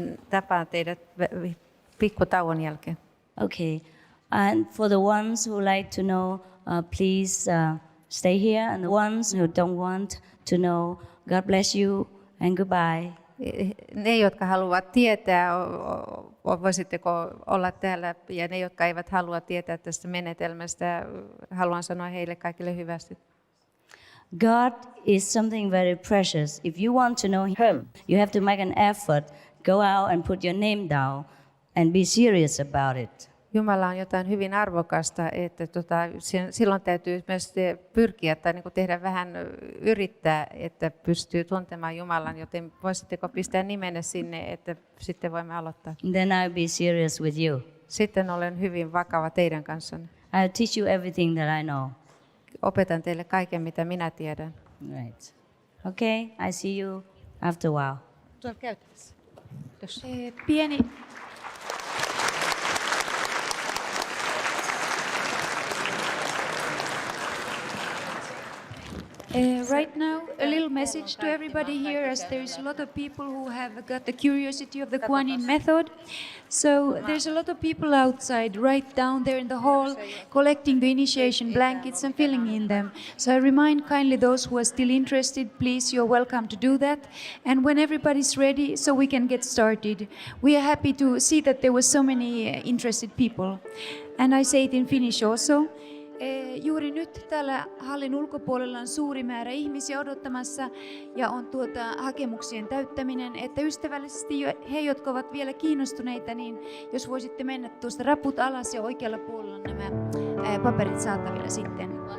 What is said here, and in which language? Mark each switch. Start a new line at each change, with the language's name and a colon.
Finnish: Tapaan teidät pikkutauon jälkeen.
English: Okay. And for the ones who like to know, please stay here. And the ones who don't want to know, God bless you and goodbye.
Finnish: Ne, jotka haluavat tietää, voisitteko olla täällä, ja ne, jotka eivät halua tietää tästä menetelmästä, haluan sanoa heille kaikille hyvästi.
English: God is something very precious. If you want to know Him, you have to make an effort, go out and put your name down and be serious about it.
Finnish: Jumala on jotain hyvin arvokasta, että silloin täytyy myös pyrkiä tai niin kuin tehdä vähän yrittää, että pystyy tuntemaan Jumalan, joten voisitteko pistää nimenne sinne, että sitten voimme aloittaa.
English: Then I'll be serious with you.
Finnish: Sitten olen hyvin vakava teidän kanssanne.
English: I'll teach you everything that I know.
Finnish: Opetan teille kaiken, mitä minä tiedän.
English: Right. Okay, I see you after a while.
Finnish: Tuolla käytävässä. Pieni.
English: Right now, a little message to everybody here, as there's a lot of people who have got the curiosity of the Kuan Yin method. So there's a lot of people outside, right down there in the hall, collecting the initiation blankets and filling in them. So I remind kindly those who are still interested, please, you're welcome to do that. And when everybody's ready, so we can get started. We are happy to see that there were so many interested people. And I say it in Finnish also.
Finnish: Juuri nyt täällä hallin ulkopuolella on suuri määrä ihmisiä odottamassa ja on hakemuksien täyttäminen, että ystävällisesti he, jotka ovat vielä kiinnostuneita, niin jos voisitte mennä tuosta raput alas ja oikealla puolella on nämä paperit saatavilla sitten.